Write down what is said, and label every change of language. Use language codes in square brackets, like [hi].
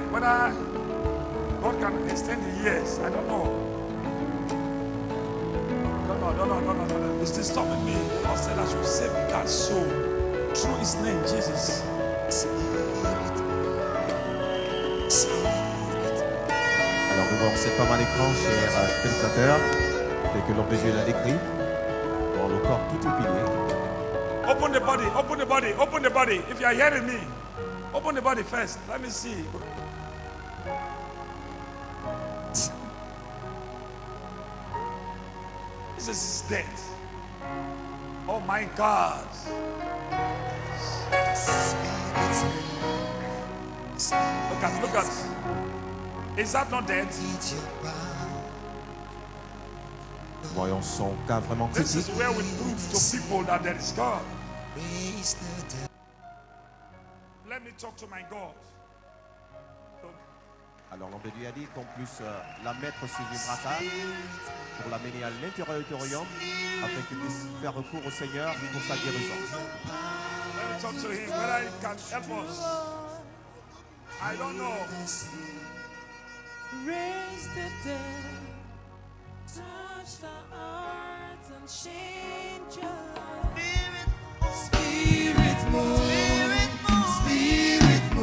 [en] Whether God can extend the years, I don't know. No. It's disturbing me. The Lord said I should save that soul through His name, Jesus. [fr] Alors nous voyons cette femme à l'écran, chers téléspectateurs, tel que l'homme de Dieu l'a décrit, dans le corps tout épilé. [en] Open the body, open the body, open the body. If you are hearing me, open the body first. Let me see. This is dead. Oh my God. Look at. Is that not dead? [fr] Nous voyons son cas vraiment [en] This [fr] critique. [en] is where we prove to people that there is God. Let me talk to my God. [fr] Alors l'homme de Dieu a dit qu'on puisse la mettre sur une brassard pour l'amener à l'intérieur du royaume afin qu'il puisse faire recours au Seigneur pour sa guérison. [en] Let me talk to him whether he can help us. I don't know. Raise the dead, touch the heart and change your life. Spirit move, Spirit move.